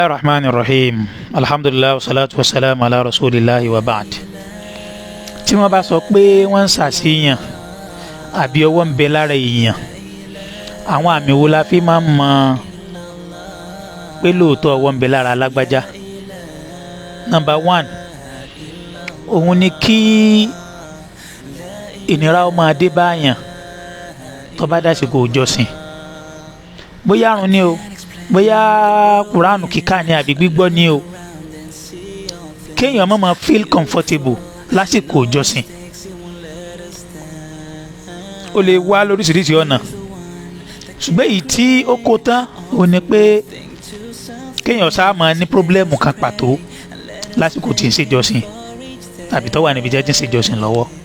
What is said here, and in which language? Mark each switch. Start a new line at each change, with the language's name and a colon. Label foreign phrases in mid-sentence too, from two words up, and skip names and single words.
Arabic: الرحمن الرحيم الحمد لله والصلاة والسلام على رسول الله وبعد.
Yoruba: tí wọ́n bá sọ pé wọ́n ń ṣàṣeyàn àbí ọwọ́ ń bẹ lára èèyàn, àwọn àmì wo la fi máa ń mọ̀ pé lóòótọ́ ọwọ́ ń bẹ lára alágbájá?
English: Number one,
Yoruba: òun ni kí ìnira ó máa dé báyàn tó bá dásìkò ìjọsìn, bóyá àrùn ni o, bóyá kùránù kíkà ni àbí gbígbọ́ ni o, kéèyàn má máa
English: feel comfortable
Yoruba: lásìkò ìjọsìn. Ó lè wá lóríṣiríṣi ọ̀nà, ṣùgbọ́n èyí tí ó kó tán ò ní pé kéèyàn sáà máa ní pírọ́blẹ́mù kan pàtó lásìkò tí ń ṣèjọsìn tàbí tó wà níbi jẹ́ tí ń ṣèjọsìn lọ́wọ́.